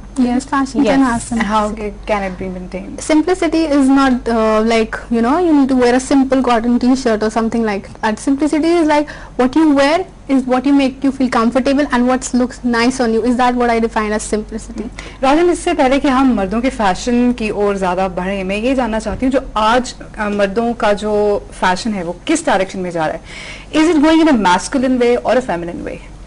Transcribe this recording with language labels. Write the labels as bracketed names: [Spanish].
[English] Yes, fashion can have simplicity. How can it be maintained? Simplicity is not like, you know, you need to wear a simple cotton t-shirt or something like that. Simplicity is like what you wear is what you make you feel comfortable and what looks nice on you. Is that what I define as simplicity? [Hindi] राजन, इससे पहले कि हम मर्दों के fashion की ओर ज्यादा बढ़े, मैं ये जानना चाहती हूँ जो आज मर्दों का जो फैशन है वो किस डायरेक्शन में जा रहा है? [English] Is it going in a masculine way or a feminine way?